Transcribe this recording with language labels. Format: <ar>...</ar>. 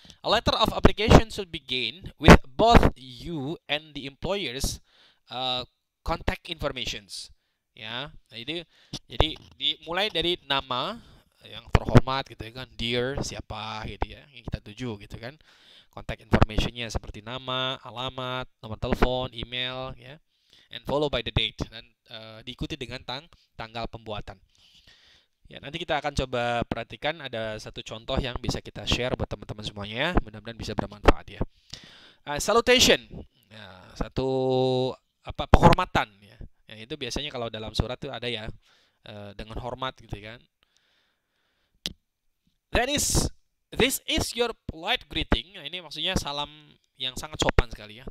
<en>A letter of application should begin with both you and the employer's contact informations.</en> <id>Ya, jadi dimulai dari nama yang terhormat gitu kan, dear siapa gitu ya, yang kita tuju gitu kan. Contact informationnya seperti nama, alamat, nomor telepon, email ya,</id> <en>and follow by the date,</en> <id>dan diikuti dengan tanggal pembuatan. Ya, nanti kita akan coba perhatikan ada satu contoh yang bisa kita share buat teman-teman semuanya. Mudah-mudahan bisa bermanfaat ya. Salutation, ya, satu apa penghormatan ya. Ya, itu biasanya kalau dalam surat tuh ada ya, dengan hormat gitu kan.</id> <en>This is your polite greeting.</en> <id>Nah, ini maksudnya salam yang sangat sopan sekali ya.</id>